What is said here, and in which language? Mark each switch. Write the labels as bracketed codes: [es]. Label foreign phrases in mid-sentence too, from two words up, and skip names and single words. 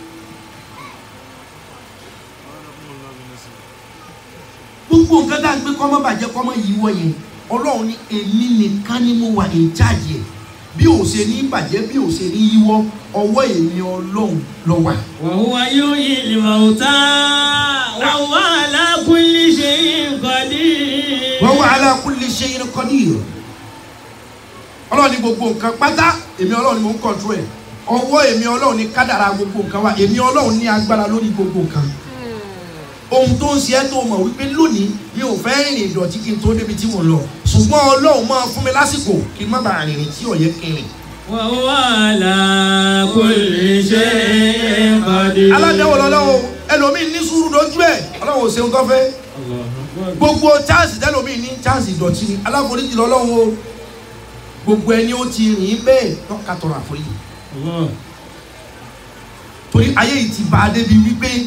[yo] gbogbo nǹkan tá a gbé kọ́mọ́ bàjẹ́ kọ́mọ́ yìí wọ̀ yẹn Ọlọ́run ní èmi nìkan ni mo wà [en] in charge [yo] ẹ̀ bí ò ṣe ní bàjẹ́ bí ò ṣe ní yíwọ́ ọwọ́ èmi Ọlọ́run ló wà. [ar] وهو يحيي الموتى وهو على كل شيء قدير. وهو على كل شيء قدير. [yo] Ọlọ́run ní gbogbo nǹkan pátá èmi Ọlọ́run ni mo ń control ẹ̀ ọwọ́ èmi Ọlọ́run ní kádàrá gbogbo nǹkan wa èmi Ọlọ́run ní agbára lórí gbogbo nǹkan. Ohun tó ń ṣe ẹ́ tó mọ̀ wípé lónìí mi ò fẹ́ rìnrìn ìdọ̀tí kí n tó débi tí mo lọ ṣùgbọ́n Ọlọ́run máa fún mi lásìkò kí n má bàa rìnrìn tí ó yẹ kí n rìn. [ar] وهو على كل شيء قدير. [yo] aládéwò lọ́lọ́wọ́ ẹlòmíì ní sùúrù lójú ẹ̀ Ọlọ́run ò ṣeun tó fẹ́ gbogbo chance tẹlòmíì ní chance ìdọ̀tí ni aláforíjì lọ́lọ́wọ́ gbogbo ẹni ó ti rìn bẹ́ẹ̀ tọ́ka tọrọ àforíjì torí ayé yìí ti bá a débi wípé